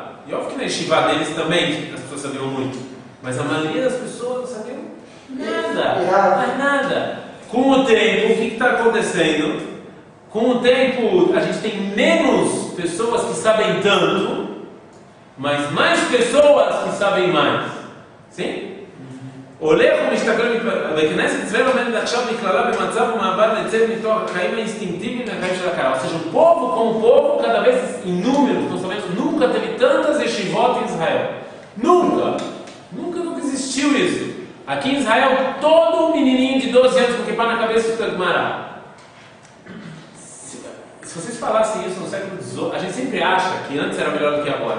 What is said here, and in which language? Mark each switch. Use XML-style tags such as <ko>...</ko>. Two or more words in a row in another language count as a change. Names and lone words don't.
<pt>E óbvio que na yeshiva deles também as pessoas sabiam muito. Mas a maioria das pessoas não sabiam nada. Com o tempo, o que está acontecendo? Com o tempo, a gente tem menos pessoas que sabem tanto, mas mais pessoas que sabem mais. Sim?</pt> <he>הולך ומשתגר בכנסת ישראל עומדת עכשיו מכללה במצב ומעבר לצאת מתוך החיים האינסטינקטיביים מהחיים של הקהל.</he> <pt>Ou seja, o povo como povo, cada vez em números, nós sabemos, nunca teve tantas yeshivot em Israel. Nunca existiu isso. Aqui em Israel, todo menininho de 12 anos com kippah na cabeça estuda Gemara. Se vocês falassem isso no século XVIII, a gente sempre acha que antes era melhor do que agora.</pt>